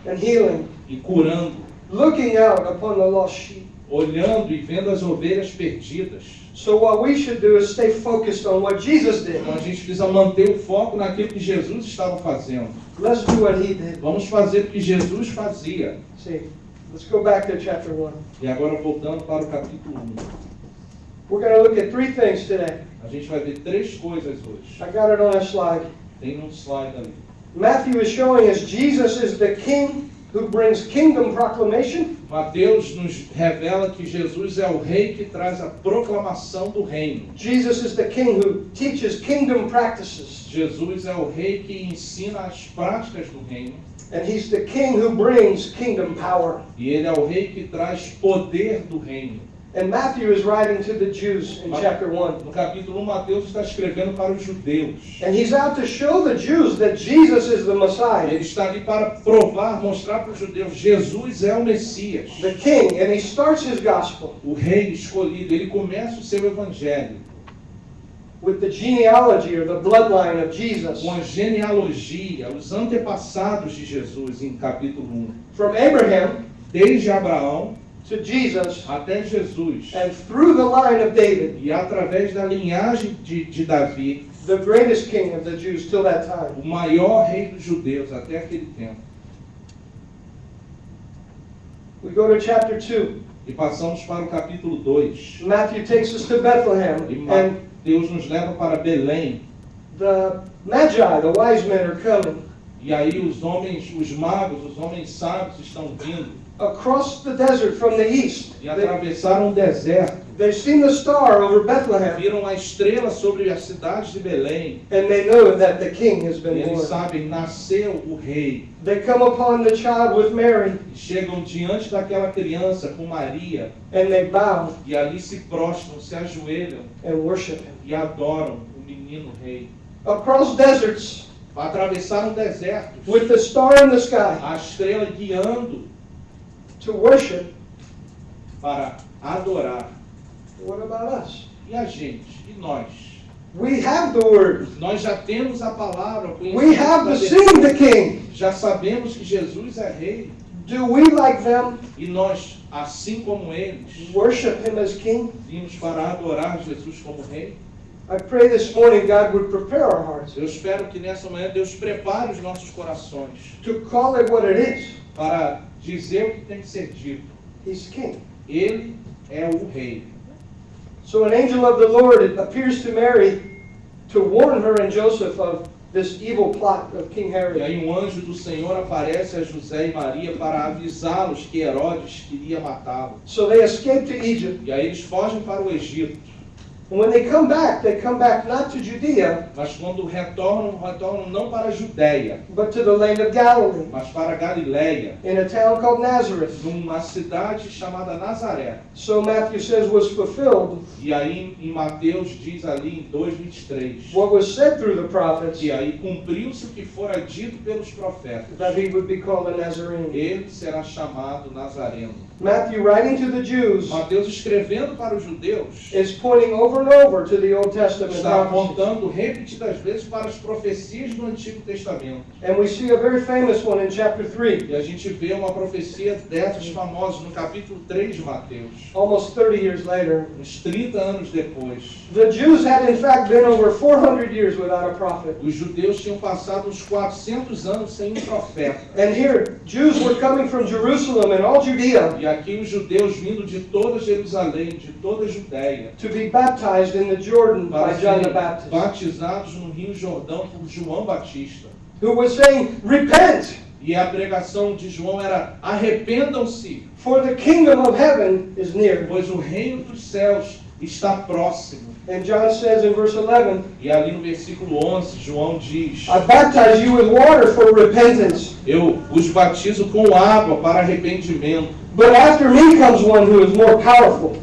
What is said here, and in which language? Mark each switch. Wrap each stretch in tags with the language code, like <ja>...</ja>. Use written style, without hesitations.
<en>and healing.</en> <pt>e curando,</pt> <en>Looking out upon the lost sheep.</en> <pt>olhando e vendo as ovelhas perdidas.</pt> <en>So what we should do is stay focused on what Jesus did.</en> <pt>Então, a gente precisa manter o foco naquilo que Jesus estava fazendo.</pt> <en>Let's do what he did.</en> <pt>Vamos fazer o que Jesus fazia.</pt> <en>See, let's go back to chapter 1.</en> <pt>E agora, voltando para o capítulo 1.</pt> <en>We're going to look at 3 things today.</en> <pt>A gente vai ver 3 coisas hoje.</pt> <en>I got it on a slide.</en> <pt>Tem um slide ali.</pt> <en>Matthew is showing us Jesus is the king who brings kingdom proclamation.</en> <pt>Mateus nos revela que Jesus é o rei que traz a proclamação do reino.</pt> <en>Jesus is the king who teaches kingdom practices.</en> <pt>Jesus é o rei que ensina as práticas do reino.</pt> <en>And he's the king who brings kingdom power.</en> <pt>E ele é o rei que traz poder do reino.</pt> <en>And Matthew is writing to the Jews in chapter 1.</en> <pt>No capítulo 1, Mateus está escrevendo para os judeus.</pt> <en>And he's out to show the Jews that Jesus is the Messiah,</en> <pt>Ele está ali para provar, mostrar para os judeus, Jesus é o Messias,</pt> <en>the king. And he starts his gospel</en> <pt>o rei escolhido. Ele começa o seu evangelho</pt> <en>with the genealogy or the bloodline of Jesus.</en> <pt>com a genealogia, os antepassados de Jesus em capítulo 1.</pt> <en>From Abraham</en> <pt>Desde Abraão</pt> <en>to Jesus</en> <pt>até Jesus.</pt> <en>and through the line of David,</en> <pt>E através da linhagem de Davi,</pt> <en>the greatest king of the Jews till that time.</en> <pt>o maior rei dos judeus até aquele tempo.</pt> <en>We go to chapter 2.</en> <pt>E passamos para o capítulo 2.</pt> <en>Matthew takes us to Bethlehem,</en> <pt>E</pt> <en>and</en> <pt>Deus nos leva para Belém.</pt> <en>the Magi, the wise men, are coming.</en> <pt>E aí os homens, os magos, os homens sábios estão vindo.</pt> <en>Across the desert from the east,</en> <pt>E atravessaram o deserto.</pt> <en>they've seen the star over Bethlehem,</en> <pt>Viram a estrela sobre as cidades de Belém.</pt> <en>and they know that the king has</en> <pt>E</pt> <en>been</en> <pt>eles sabem, nasceu o rei.</pt> <en>They come upon the child with Mary,</en> <pt>E chegam diante daquela criança com Maria.</pt> <en>and they bow</en> <pt>E ali se prostram, se ajoelham</pt> <en>and worship him.</en> <pt>e adoram o menino rei.</pt> <en>Across deserts,</en> <pt>Atravessaram desertos.</pt> <en>with the star in the sky,</en> <pt>A estrela guiando</pt> <en>to worship.</en> <pt>para adorar.</pt> <en>What about us?</en> <pt>E a gente? E nós?</pt> <en>We have the word.</en> <pt>Nós já temos a palavra, o</pt> <en>We have</en> <pt>conhecimento da</pt> <en>seen the king.</en> <pt>Já sabemos que Jesus é rei.</pt> <en>Do we, like them,</en> <pt>E nós, assim como eles,</pt> <en>worship him as king?</en> <pt>vimos para adorar Jesus como rei.</pt> <en>I pray this morning God would prepare our hearts</en> <pt>Eu espero que nessa manhã Deus prepare os nossos corações</pt> <en>to call it what it is.</en> <pt>para dizer o que tem que ser dito.</pt> <en>He's king.</en> <pt>Ele é o rei.</pt> <en>So an angel of the Lord appears to Mary to warn her and Joseph of this evil plot of King</en> <pt>E</pt> <en>Herod.</en> <pt>aí um anjo do Senhor aparece a José e Maria para avisá-los que Herodes queria matá-lo.</pt> <en>So they escape to Egypt.</en> <pt>E aí eles fogem para o Egito.</pt> <en>And when they come back not to Judea,</en> <pt>Mas quando retornam não para a Judéia,</pt> <en>but to the land of Galilee,</en> <pt>mas para a Galiléia,</pt> <en>in a town called Nazareth.</en> <pt>numa cidade chamada Nazaré.</pt> <en>So Matthew says was fulfilled</en> <pt>E aí em Mateus diz ali em 2:23,</pt> <en>what was said through the prophets,</en> <pt>que aí cumpriu-se o que fora dito pelos profetas.</pt> <en>that he would be called a Nazarene.</en> <pt>Ele será chamado Nazareno.</pt> <en>Matthew, writing to the Jews,</en> <pt>Mateus escrevendo para os judeus,</pt> <en>is pointing over and over to the Old Testament</en> <pt>está</pt> <en>prophecies.</en> <pt>apontando repetidas vezes para as profecias do Antigo Testamento.</pt> <en>And we see a very famous one in chapter 3,</en> <pt>E a gente vê uma profecia dessas famosas no capítulo 3 de Mateus,</pt> <en>almost 30 years later.</en> <pt>uns 30 anos depois.</pt> <en>The Jews had in fact been over 400 years without a prophet.</en> <pt>Os judeus tinham passado uns 400 anos sem um profeta.</pt> <en>And here, Jews were coming from Jerusalem and all Judea</en> <pt>E aqui os judeus vindo de toda Jerusalém, de toda a Judéia,</pt> <en>to be baptized in the Jordan</en> <pt>para</pt> <en>by John the</en> <pt>serem</pt> <en>Baptist,</en> <pt>batizados no Rio Jordão por João Batista.</pt> <en>who was saying, "Repent,</en> <pt>E a pregação de João era: arrependam-se,</pt> <en>for the kingdom of heaven is near."</en> <pt>pois o reino dos céus está próximo.</pt> <en>And John says in verse 11,</en> <pt>E ali no versículo 11, João diz:</pt> <en>"I baptize you with water for repentance,</en> <pt>eu os batizo com água para arrependimento,</pt> <en>but after me comes one who is more powerful,</en>